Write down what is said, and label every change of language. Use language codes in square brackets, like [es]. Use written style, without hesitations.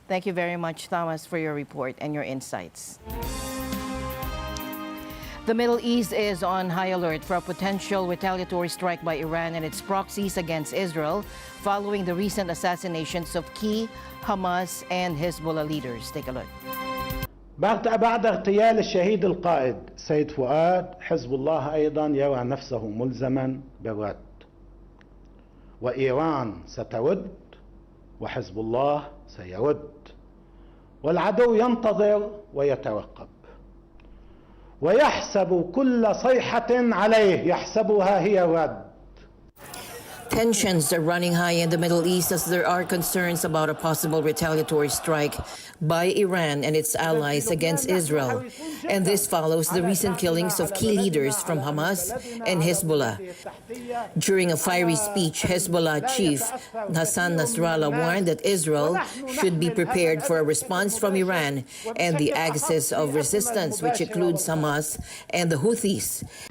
[en] Thank you very much, Thomas, for your report and your insights. The Middle East is on high alert for a potential retaliatory strike by Iran and its proxies against Israel following the recent assassinations of key Hamas and Hezbollah leaders. Take a look. [ar] بعد اغتيال الشهيد القائد سيد فؤاد، حزب الله أيضا يرى نفسه ملزما بالرد، وإيران سترد وحزب الله سيرد، والعدو ينتظر ويترقب. ويحسب كل صيحة عليه يحسبها هي رد. [en] Tensions are running high in the Middle East as there are concerns about a possible retaliatory strike by Iran and its allies against Israel. And this follows the recent killings of key leaders from Hamas and Hezbollah. During a fiery speech, Hezbollah chief Hassan Nasrallah warned that Israel should be prepared for a response from Iran and the axis of resistance, which includes Hamas and the Houthis.